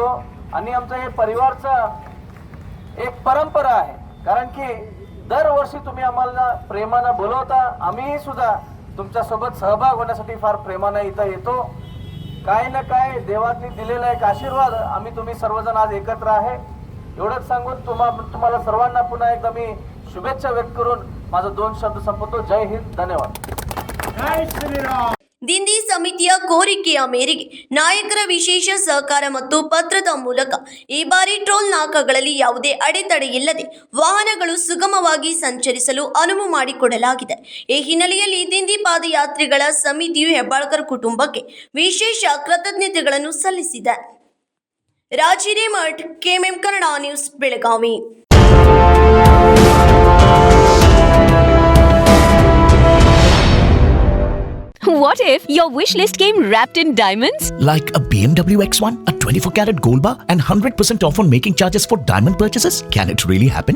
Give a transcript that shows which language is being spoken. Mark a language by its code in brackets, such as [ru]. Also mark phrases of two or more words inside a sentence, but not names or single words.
[mr] आणि आमचं हे परिवारचं एक परंपरा आहे, कारण की दरवर्षी तुम्ही आम्हाला प्रेमानं बोलवता, आम्हीही सुद्धा तुमच्यासोबत सहभाग होण्यासाठी फार प्रेमानं इथं येतो. काय ना काय देवानी दिलेला एक आशीर्वाद, आम्ही तुम्ही सर्वजण आज एकत्र आहे एवढंच सांगून तुम्हाला सर्वांना पुन्हा एकदा मी शुभेच्छा व्यक्त करून माझं 2 शब्द संपवतो. जय हिंद, धन्यवाद. [kn] ದಿಂಡಿ ಸಮಿತಿಯ ಕೋರಿಕೆಯ ಮೇರೆಗೆ ನಾಯಕರ ವಿಶೇಷ ಸಹಕಾರ ಮತ್ತು ಪತ್ರದ ಮೂಲಕ ಈ ಬಾರಿ ಟೋಲ್ ನಾಕಾಗಳಲ್ಲಿ ಯಾವುದೇ ಅಡೆತಡೆ ಇಲ್ಲದೆ ವಾಹನಗಳು ಸುಗಮವಾಗಿ ಸಂಚರಿಸಲು ಅನುವು ಮಾಡಿಕೊಡಲಾಗಿದೆ. ಈ ಹಿನ್ನೆಲೆಯಲ್ಲಿ ದಿಂಡಿ ಪಾದಯಾತ್ರಿಗಳ ಸಮಿತಿಯು ಹೆಬ್ಬಾಳ್ಕರ್ ಕುಟುಂಬಕ್ಕೆ ವಿಶೇಷ ಕೃತಜ್ಞತೆಗಳನ್ನು ಸಲ್ಲಿಸಿದೆ. ರಾಜಿರೇಮಠ್, ಕೆಎಂಎಂ ಕನ್ನಡ ನ್ಯೂಸ್, ಬೆಳಗಾವಿ. [en] What if your wish list came wrapped in diamonds? Like a BMW X1, a 24-carat gold bar, and 100% off on making charges for diamond purchases? Can it really happen?